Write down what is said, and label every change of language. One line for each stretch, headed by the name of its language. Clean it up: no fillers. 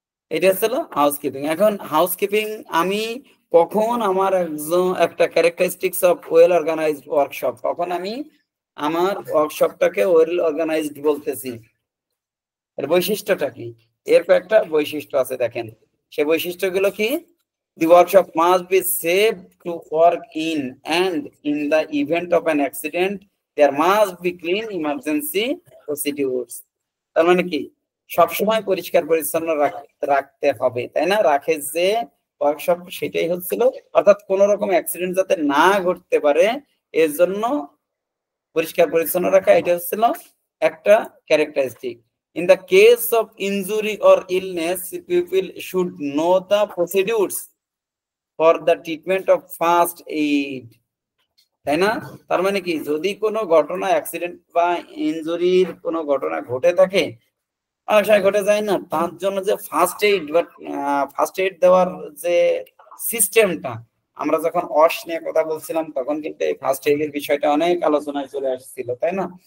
Bangla: এটা হচ্ছিল হাউসকিপিং। এখন হাউসকিপিং আমি কখন আমার একটা characteristics of well organised workshop, কখন আমি আমার ওয়ার্কশপটাকে ওয়েল অর্গানাইজড বলতেছি, এর বৈশিষ্ট্যটা কি? এর কয়েকটা বৈশিষ্ট্য আছে, দেখেন সে বৈশিষ্ট্যগুলো কি?
English: The workshop must be safe to work in, and in the event of an accident there must be clean emergency procedures.
Bangla: তার মানে কি? সবসময় পরিষ্কার পরিচ্ছন্ন রাখতে হবে, তাই না? রাখে যে ওয়ার্কশপ, সেটাই হচ্ছিল, অর্থাৎ কোন রকম অ্যাক্সিডেন্ট যাতে না ঘটতে পারে এর জন্য পরিষ্কার পরিচ্ছন্ন রাখা, এটা হচ্ছিল একটা characteristic.
English: In the case of injury or illness, people should know the procedures for the treatment of first aid,
Bangla: তাই না? তার মানে কি, যদি কোনো ঘটনা অ্যাক্সিডেন্ট বা ইনজুরির কোনো ঘটনা ঘটে থাকে, অনেক সময় ঘটে যায় না, তার জন্য যে ফার্স্ট এইড বা ফার্স্ট এইড দেওয়ার যে সিস্টেমটা, আমরা যখন অস নিয়ে কথা বলছিলাম তখন কিন্তু এই ফার্স্ট এইড এর বিষয়টা অনেক আলোচনায় চলে আসছিল, তাই না?